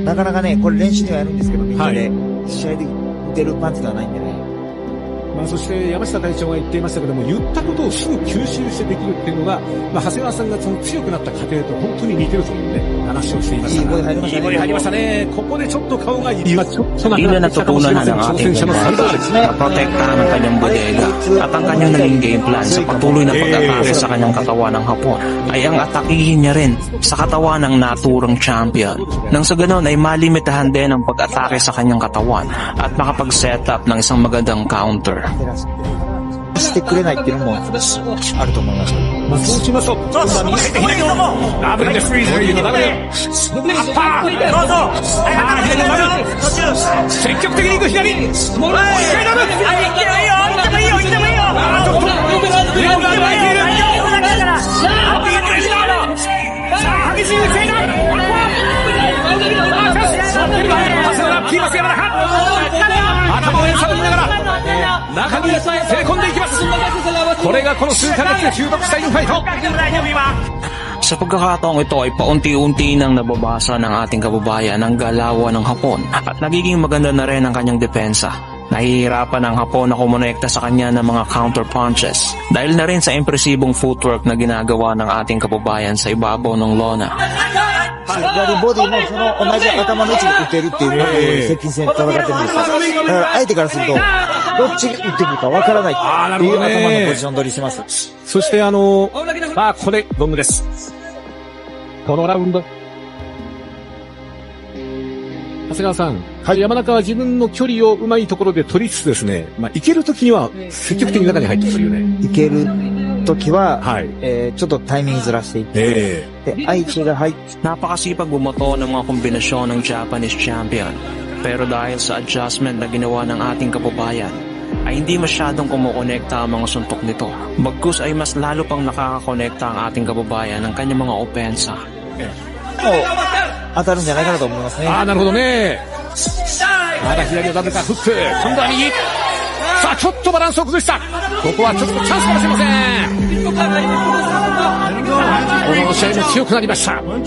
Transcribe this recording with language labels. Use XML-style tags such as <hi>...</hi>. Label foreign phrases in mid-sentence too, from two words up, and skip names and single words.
<ja>なかなかね、これ練習ではやるんですけど、みんなで、試合で打てるパンチではないんでね。まあ、そして山下隊長が言っていましたけども、言ったことをすぐ吸収してできるっていうのが、まあ、長谷川さんがその強くなった過程と本当に似てるというね、話をしていました。いいボディ入りましたね。いいボディ入りましたね。ここでちょっと顔が今ちょっと</ja> <tl>Tila natutunan na ng ating bansa na protektahan ang kanyang bodega at ang kanyang naging game plan sa patuloy na pag-atake sa kanyang katawan ng Hapon ay ang atakihin niya rin sa katawan ng naturang champion. Nang sa ganon ay malimitahan din ang pag-atake sa kanyang katawan at makapag-set up ng isang magandang counter.</tl> <ja>してくれないっていうのもあると思います。まあ、そうしますと、今度は右手左のダブルです。ダブル。アッパー。左のダブル。積極的に行く左。もう左ダブル。いってもいいよ。ちょっと上をが巻いている。さあ、激しい打ち合いだ。キーマス山中。頭を揺さぶりながら中に攻め込んでいきます。これがこの数ヶ月で注目したインファイト。</ja> <tl>Sa pagkakataong ito ay paunti-unti nang nababasa ng ating kababayan ang galawan ng Hapon at nagiging maganda na rin ang kanyang depensa. Nahihirapan ang Hapon na kumonekta sa kanya ng mga</tl> <en>counter punches</en> <tl>dahil na rin sa impresibong footwork na ginagawa ng ating kababayan sa ibabaw ng lona.</tl> <ja>左ボディもその同じ頭の位置で打てるっていうのを接近戦で戦ってるんですよ。だから相手からすると、どっちが打ってくるかわからないっていう頭のポジション取りしてます。そしてまあここでロングです。このラウンド。長谷川さん、山中は自分の距離をうまいところで取りつつですね、まあいけるときには積極的に中に入ってくるよね。いけるときは、ちょっとタイミングずらしていって、で相手が入って、</ja> <tl>Napakasipag bumoto ng mga kombinasyon ng</tl> <en>Japanese champion.</en> <tl>Pero dahil sa adjustment na ginawa ng ating kababayan, ay hindi masyadong kumukonekta ang mga suntok nito. Bagkus ay mas lalo pang nakakakonekta ang ating kababayan ng kanyang mga opensa.</tl> <ja>当たるんじゃないかなと思いますね。なるほどね。まだ左をダブルかフック。今度は右。さあ、ちょっとバランスを崩した。ここはちょっとチャンスかもしれません。この試合も強くなりました。</ja>